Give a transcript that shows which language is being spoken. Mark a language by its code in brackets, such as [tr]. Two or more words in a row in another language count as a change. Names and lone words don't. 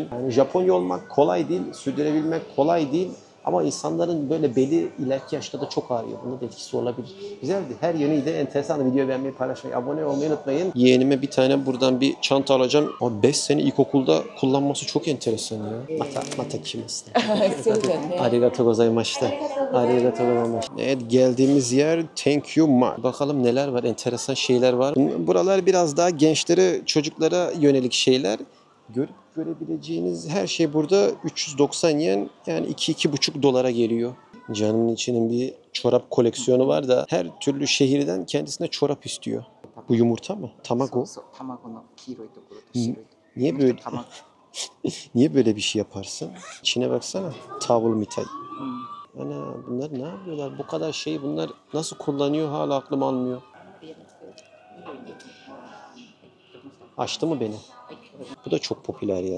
[tr] Yani Japonya olmak kolay değil, sürdürebilmek kolay değil. Ama insanların böyle beli ileriki yaşta da çok ağrıyor. Bunda da etkisi olabilir. Güzeldi. Her yönüyle enteresan. Videoyu beğenmeyi, paylaşmayı, abone olmayı unutmayın. Yeğenime bir tane buradan bir çanta alacağım. Ama 5 sene ilkokulda kullanması çok enteresan ya. Mata kimisin? [ja] ありがとうございました。ありがとうございました. [tr] Evet, geldiğimiz yer Thank You Mark. Bakalım neler var. Enteresan şeyler var. Buralar biraz daha gençlere, çocuklara yönelik şeyler. Görebileceğiniz her şey burada 390 yen, yani 2-2,5 dolara geliyor. Canımın içinin bir çorap koleksiyonu var da her türlü şehirden kendisine çorap istiyor. Bu yumurta mı? Tamago. [ja] そう卵の黄色いところと白いとこ [tr] Niye ろ böyle 卵 niye böyle bir şey yaparsın? İçine baksana. Tavul mitay. Ana bunlar ne yapıyorlar? Bu kadar şeyi bunlar nasıl kullanıyor hala aklım almıyor. Açtı mı beni? Bu da çok popüler ya.